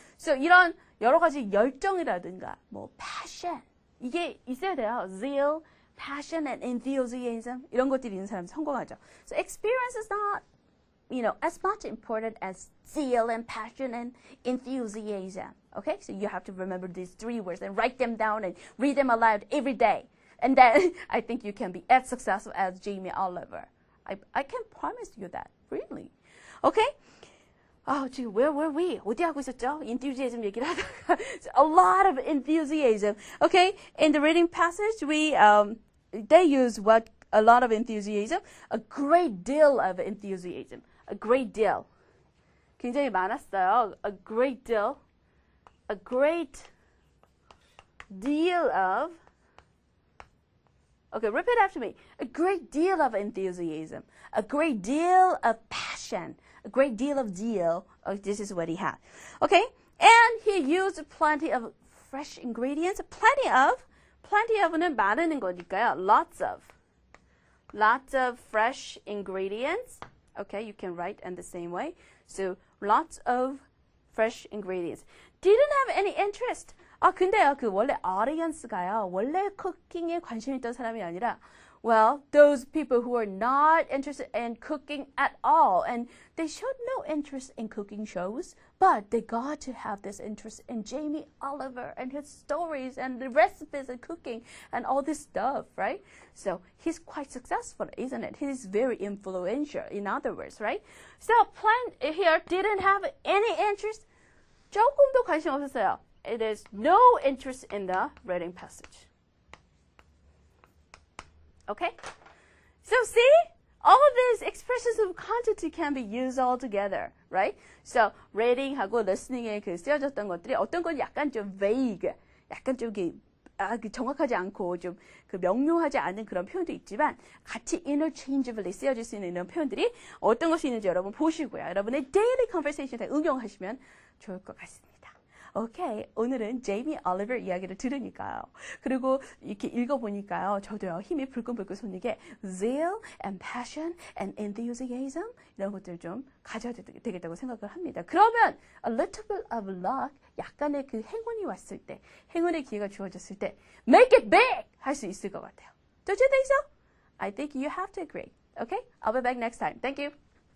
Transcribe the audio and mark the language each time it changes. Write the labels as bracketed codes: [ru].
[ko] So 이런 여러 가지 열정이라든가 뭐 passion 이게 있어야 돼요. [en] Zeal, passion, and enthusiasm [ko] 이런 것들이 있는 사람 성공하죠. [en] So experience is not, as much important as zeal and passion and enthusiasm. Okay, so you have to remember these 3 words and write them down and read them aloud every day. And then I think you can be as successful as Jamie Oliver. I can promise you that, really. Okay? [ko] 지금 [en] where were we? [ko] 어디 하고 있었죠? [en] Enthusiasm [ko] 얘기를 하다가 [en] a lot of enthusiasm. Okay, in the reading passage, they use a lot of enthusiasm, a great deal of enthusiasm, a great deal. [ko] 굉장히 많았어요. [en] A great deal of. Okay, repeat after me. A great deal of enthusiasm, a great deal of passion, a great deal of zeal. This is what he had. Okay, and he used plenty of fresh ingredients. [ko] Plenty of는 많은 거니까요. [en] Lots of fresh ingredients. Okay, you can write in the same way. So lots of fresh ingredients. Didn't have any interest. [ko] 근데요, 원래 audience가요, 원래 쿠킹에 관심 있던 사람이 아니라, [en] well, those people who are not interested in cooking at all, and they showed no interest in cooking shows, but they got to have this interest in Jamie Oliver and his stories and the recipes and cooking and all this stuff, right? So he's quite successful, isn't it? He's very influential, in other words, right? So Plant here didn't have any interest. [ko] 조금도 관심 없었어요. [en] It is no interest in the reading passage. Okay? So see? All of these expressions of quantity can be used all together, right? [ko] So reading하고 listening에 쓰여졌던 것들이 어떤 건 약간 좀 vague, 약간 좀 정확하지 않고 좀 명료하지 않은 그런 표현도 있지만 같이 interchangeably 쓰여질 수 있는 이런 표현들이 어떤 것이 있는지 여러분 보시고요. 여러분의 daily conversation에 응용하시면 좋을 것 같습니다. 오케이, 오늘은 제이미 올리버 이야기를 들으니까요. 그리고 이렇게 읽어보니까요. 저도요, 힘이 불끈불끈 솟는 게 [en] zeal and passion and enthusiasm [ko] 이런 것들 좀 가져야 되겠다고 생각을 합니다. 그러면 [en] a little bit of luck, [ko] 약간의 그 행운이 왔을 때, 행운의 기회가 주어졌을 때 [en] make it big! [ko] 할 수 있을 것 같아요. [en] Don't you think so? I think you have to agree. Okay? I'll be back next time. Thank you.